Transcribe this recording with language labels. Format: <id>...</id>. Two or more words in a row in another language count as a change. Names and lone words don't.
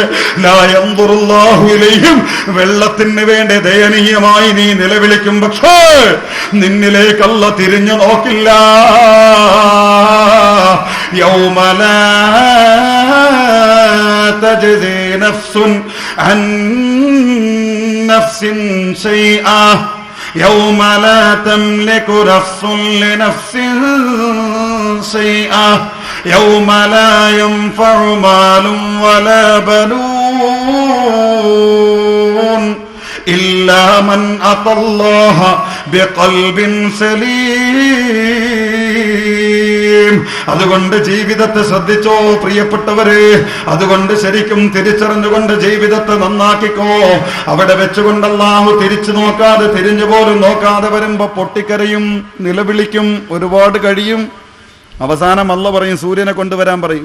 <ar>لا ينظر الله إليهم,</ar> <ml>വെള്ളത്തിന് വേണ്ടി ദയനീയമായി നീ നിലവിളിക്കും, പക്ഷേ നിന്നിലേക്ക് അല്ലാഹ് തിരിഞ്ഞു നോക്കില്ല.</ml> <ar>يوم لا تجزي نفس عن نفس شيئا يوم لا تملك نفس لنفس شيئا يوم لا ينفع مال ولا بنون إلا من أتى الله بقلب سليم.</ar> <ml>അതുകൊണ്ട് ജീവിതത്തെ ശ്രദ്ധിച്ചോ പ്രിയപ്പെട്ടവരെ, അതുകൊണ്ട് ശരിക്കും തിരിച്ചറിഞ്ഞുകൊണ്ട് ജീവിതത്തെ നന്നാക്കിക്കോ. അവിടെ വെച്ചുകൊണ്ട് അല്ലാഹു തിരിച്ചു നോക്കാതെ, തിരിഞ്ഞു പോലും നോക്കാതെ വരുമ്പോ പൊട്ടിക്കരയും, നിലവിളിക്കും, ഒരുപാട് കഴിയും. അവസാനം അല്ലാഹു പറയും, സൂര്യനെ കൊണ്ടുവരാൻ പറയും.</ml>